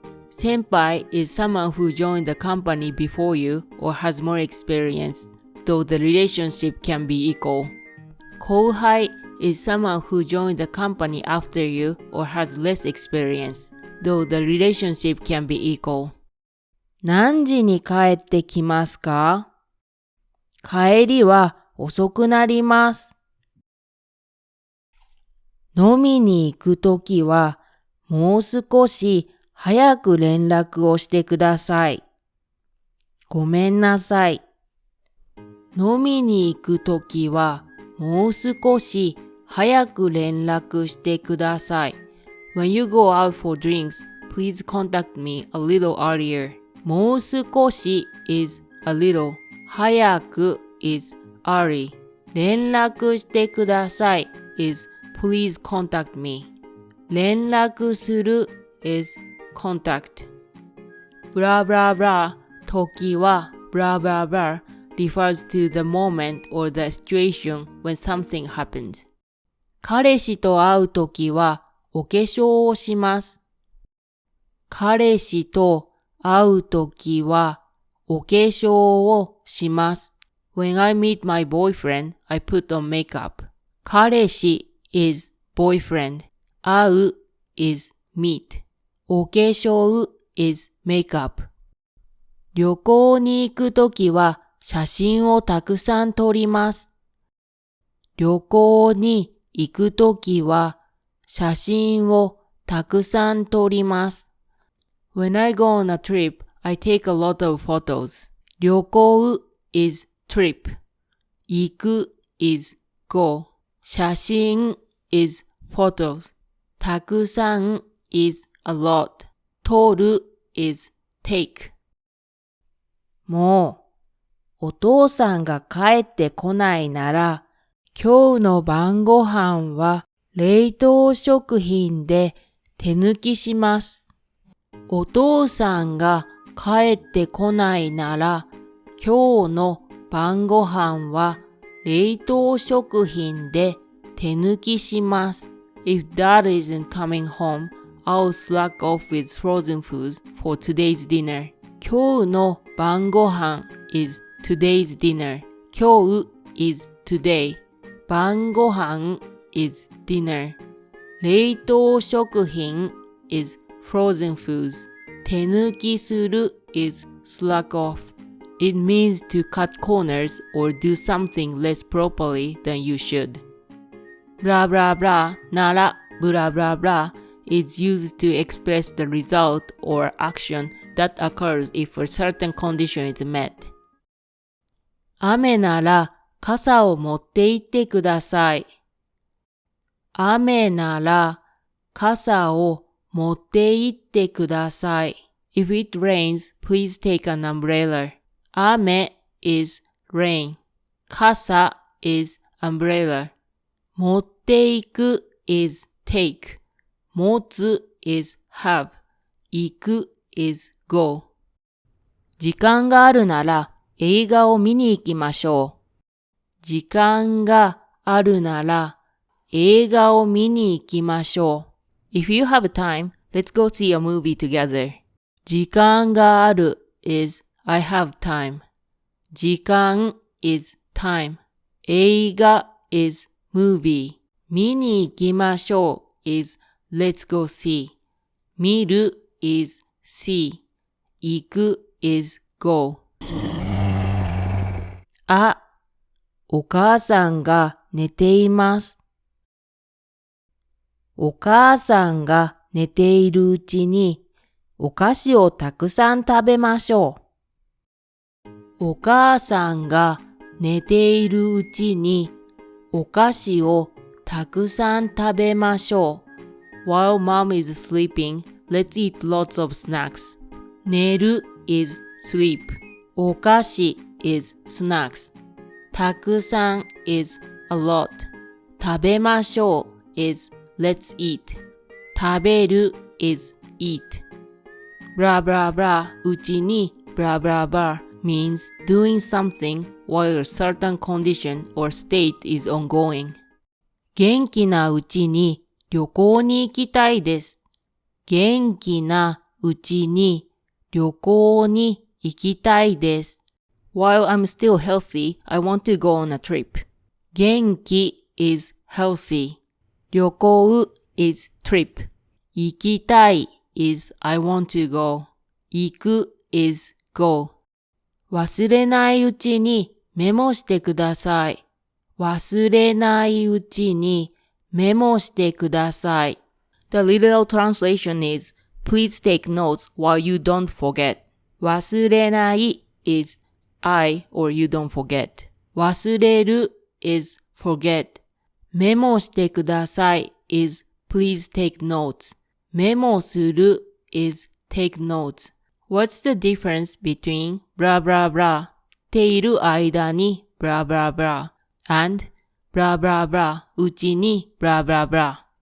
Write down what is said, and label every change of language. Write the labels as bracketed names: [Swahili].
[English] 先輩 is someone who joined the company before you or has more experience, though the relationship can be equal. 後輩 is someone who joined the company after you or has less experience, though the relationship can be equal. [Japanese] 何時に帰ってきますか？帰りは遅くなります。飲みに行くときはもう少し早く連絡をしてください。ごめんなさい。飲みに行くときはもう少し早く連絡してください。 [English] When you go out for drinks, please contact me a little earlier. もう少し is a little. 早く is early. 連絡してください is please contact me. 連絡する is contact. blah blah blah 時は blah blah blah refers to the moment or the situation when something happens. [Japanese] 彼氏と会うときはお化粧をします。彼氏と会うときはお化粧をします。 [English] When I meet my boyfriend, I put on makeup. 彼氏 is boyfriend. 会う is meet. お化粧 is makeup. [Japanese] 旅行に行くときは写真をたくさん撮ります。旅行に行くときは写真をたくさん撮ります。 [English] When I go on a trip, I take a lot of photos. 旅行 is trip. 行く is go. 写真 is photos. たくさん is a lot. 撮る is take. [Japanese] もう、お父さんが帰ってこないなら、今日の晩ご飯は冷凍食品で手抜きします。お父さんが帰ってこないなら、今日の晩ご飯は冷凍食品で手抜きします。 [English] If Dad isn't coming home, I'll slack off with frozen foods for today's dinner. 今日の晩ご飯 is today's dinner. 今日 is today. 晩ご飯 is dinner. 冷凍食品 is frozen foods. 手抜きする is slack off. It means to cut corners or do something less properly than you should. blah blah blah なら blah blah blah is used to express the result or action that occurs if a certain condition is met. [Japanese] 雨なら傘を持って行ってください。雨なら傘を持って行ってください。 [English] If it rains, please take an umbrella. 雨 is rain. 傘 is umbrella. 持って行く is take. 持つ is have. 行く is go. [Japanese] 時間があるなら映画を見に行きましょう。時間があるなら映画を見に行きましょう。 [English] If you have time, let's go see a movie together. 時間がある is I have time. 時間 is time. 映画 is movie. 見に行きましょう is let's go see. 見る is see. 行く is go. [Japanese] あ、お母さんが寝ています。お母さんが寝ているうちにお菓子をたくさん食べましょう。お母さんが寝ているうちにお菓子をたくさん食べましょう。 [English] While mom is sleeping, let's eat lots of snacks. 寝る is sleep. お菓子 is snacks. たくさん is a lot. 食べましょう is let's eat. 食べる is eat. Blah blah blah うちに blah blah blah means doing something while a certain condition or state is ongoing. [Japanese] 元気なうちに旅行に行きたいです。元気なうちに旅行に行きたいです。 [English] While I'm still healthy, I want to go on a trip. 元気 is healthy. 旅行 is trip. 行きたい is I want to go. 行く is go. [Japanese] 忘れないうちにメモしてください。忘れないうちにメモしてください。 [English] The literal translation is, please take notes while you don't forget. 忘れない is I or you don't forget. 忘れる is forget. メモしてください is please take notes. メモする is take notes. What's the difference between blah blah blah っている間に blah blah blah and blah blah blah うちに blah blah blah.